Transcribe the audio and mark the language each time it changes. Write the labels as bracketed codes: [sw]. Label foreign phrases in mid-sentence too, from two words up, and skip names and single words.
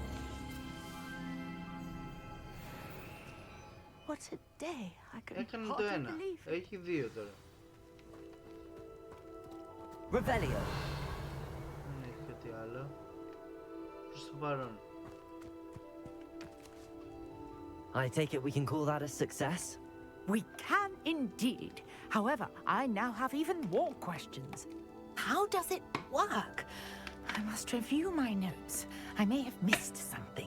[en] What a day! I can [el] Έκανε το [en] hardly [el] ένα. [en] believe it. [el] Έχει δύο τώρα. [en] Revelio. [el] Δεν έχει κάτι άλλο. Προς το παρόν. [en] I take it we can call that a success? We can indeed. However, I now have even more questions. How does it work? I must review my notes. I may have missed something.